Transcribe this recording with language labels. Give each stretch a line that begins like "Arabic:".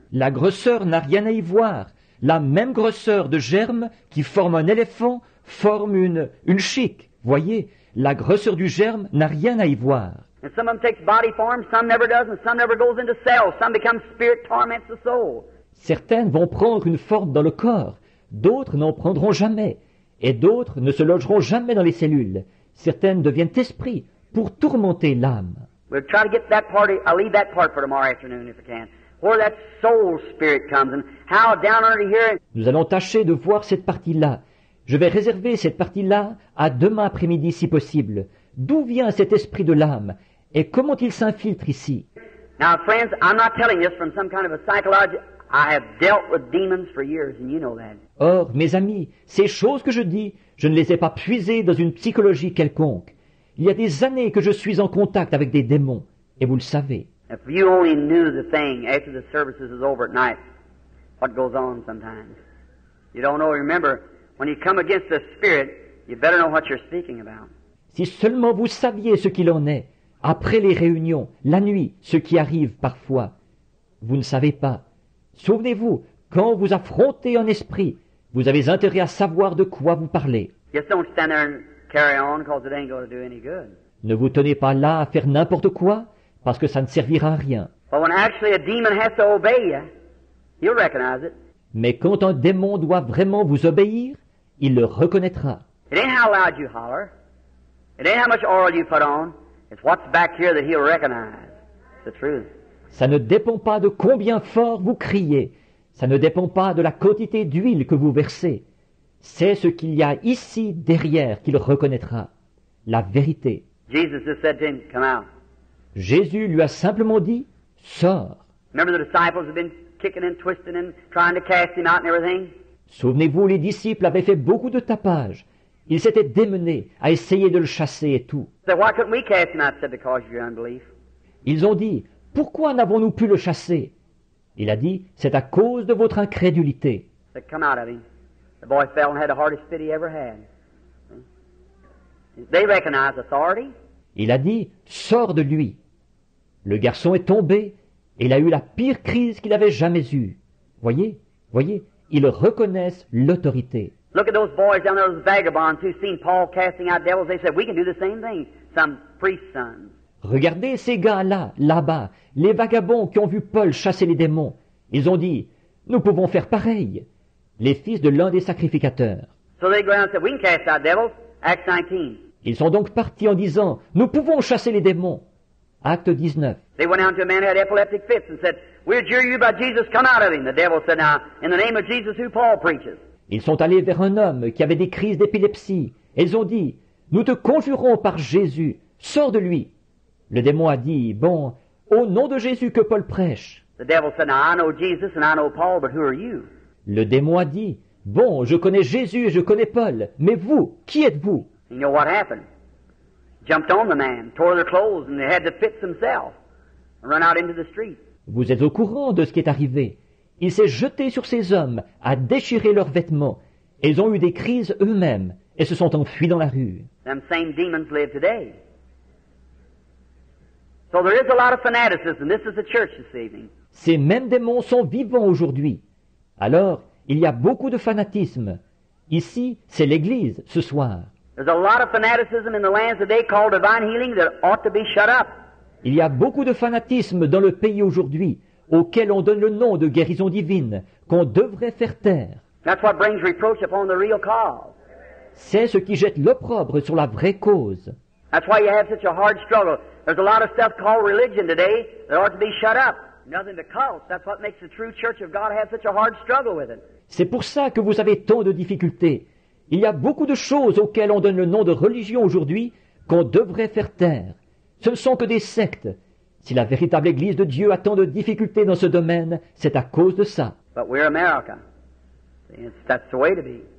French: La grosseur n'a rien à y voir. La même grosseur de germe qui forme un éléphant forme une chique. Voyez, la grosseur du germe n'a rien à y voir.
English: And some of them takes body form, some never does, and some never goes into cells. Some becomes spirit, torments the soul.
French: Certaines vont prendre une forme dans le corps, d'autres n'en prendront jamais, et d'autres ne se logeront jamais dans les cellules. Certaines deviennent esprits pour tourmenter l'âme.
English: We'll try to get that part. I'll leave that part for tomorrow afternoon if I can. Where that soul spirit comes and how down under here.
French: Nous allons tâcher de voir cette partie-là. Je vais réserver cette partie-là à demain après-midi si possible. D'où vient cet esprit de l'âme et comment il s'infiltre ici?
English: Now, friends, I'm not telling this from some kind of a psychology. I have dealt with demons for years, and you know that.
French: Or, mes amis, ces choses que je dis, je ne les ai pas puisées dans une psychologie quelconque. Il y a des années que je suis en contact avec des démons, et vous le savez.
English: If you only knew the thing after the services is over at night, what goes on sometimes. You don't know. Remember, when you come against the spirit, you better know what you're speaking about.
French: Si seulement vous saviez ce qu'il en est, après les réunions, la nuit, ce qui arrive parfois. Vous ne savez pas. Souvenez-vous, quand vous affrontez un esprit, vous avez intérêt à savoir de quoi vous parlez.
English: Just don't stand there and carry on because it ain't going to do any good.
French: Ne vous tenez pas là à faire n'importe quoi, parce que ça ne servira à rien.
English: But when actually a demon has to obey you, you'll recognize it.
French: Mais quand un démon doit vraiment vous obéir, il le reconnaîtra.
English: It ain't how loud you holler. It ain't how much oil you put on. It's what's back here that he'll recognize. It's the truth.
French: Ça ne dépend pas de combien fort vous criez. Ça ne dépend pas de la quantité d'huile que vous versez. C'est ce qu'il y a ici derrière qu'il reconnaîtra. La vérité.
English: Jesus just said to him, come out.
French: Jésus lui a simplement dit, sors.
English: Remember the disciples have been kicking and twisting and trying to cast him out and everything?
French: Souvenez-vous, les disciples avaient fait beaucoup de tapage. Ils s'étaient démenés à essayer de le chasser et tout.
English: He said, why couldn't we cast him out? He said, because of your unbelief.
French: Ils ont dit, pourquoi n'avons-nous pu le chasser? Il a dit, c'est à cause de votre incrédulité.
English: He said, come out of him. The boy fell and had the hardest fit he ever had. They recognize authority.
French: Il a dit, sors de lui. Le garçon est tombé et il a eu la pire crise qu'il avait jamais eue. Voyez, ils reconnaissent l'autorité.
English: Look at those boys down there, those vagabonds who seen Paul casting out devils. They said, we can do the same thing. Some priest's sons.
French: Regardez ces gars-là, là-bas, les vagabonds qui ont vu Paul chasser les démons. Ils ont dit, nous pouvons faire pareil. Les fils de l'un des sacrificateurs.
English: So they go around and said, we can cast out devils. Acts 19.
French: Ils sont donc partis en disant, nous pouvons chasser les démons. Acte 19.
English: They went down to a man who had epileptic fits and said, we adjure you by Jesus, come out of him. The devil said, now, in the name of Jesus who Paul preaches.
French: Ils sont allés vers un homme qui avait des crises d'épilepsie. Et ils ont dit, nous te conjurons par Jésus, sors de lui. Le démon a dit, bon, au nom de Jésus que Paul prêche.
English: The devil said, now I know Jesus and I know Paul, but who are you?
French: Le démon a dit, bon, je connais Jésus et je connais Paul, mais vous, qui êtes-vous?
English: You know what happened? Jumped on the man, tore their clothes, and they had the fits themselves, and run out into the street.
French: Vous êtes au courant de ce qui est arrivé. Il s'est jeté sur ces hommes, a déchiré leurs vêtements, et ils ont eu des crises eux-mêmes, et se sont enfuis dans la rue.
English: Them same demons live today. So there is a lot of fanaticism. This is the church this evening.
French: Ces mêmes démons sont vivants aujourd'hui. Alors, il y a beaucoup de fanatisme. Ici, c'est l'Église, ce soir.
English: There's a lot of fanaticism in the lands today called divine healing that ought to be shut up.
French: Il y a beaucoup de fanatisme dans le pays aujourd'hui, auquel on donne le nom de guérison divine, qu'on devrait faire taire.
English: That's what brings reproach upon the real cause.
French: C'est ce qui jette l'opprobre sur la vraie cause.
English: That's why you have such a hard struggle. There's a lot of stuff called religion today that ought to be shut up. Nothing but cults. That's what makes the true church of God have such a hard struggle with it.
French: C'est pour ça que vous avez tant de difficultés. Il y a beaucoup de choses auxquelles on donne le nom de religion aujourd'hui qu'on devrait faire taire. Ce ne sont que des sectes. Si la véritable Église de Dieu a tant de difficultés dans ce domaine, c'est à cause de ça.
English: But we're America. That's the way to be.